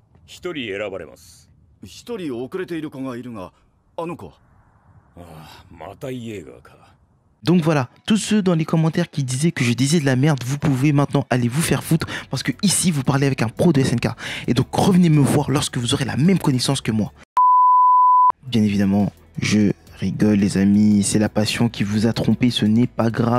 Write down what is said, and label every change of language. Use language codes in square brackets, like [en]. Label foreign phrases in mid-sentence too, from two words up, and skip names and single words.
[ja] 一人選ばれます。一人遅れている子がいるが、あの子は？ああ、またイエーガーか。 [fr] Donc voilà, tous ceux dans les commentaires qui disaient que je disais de la merde, vous pouvez maintenant aller vous faire foutre parce que ici vous parlez avec un pro de SNK. Et donc revenez me voir lorsque vous aurez la même connaissance que moi. Bien évidemment, je rigole les amis, c'est la passion qui vous a trompé, ce n'est pas grave.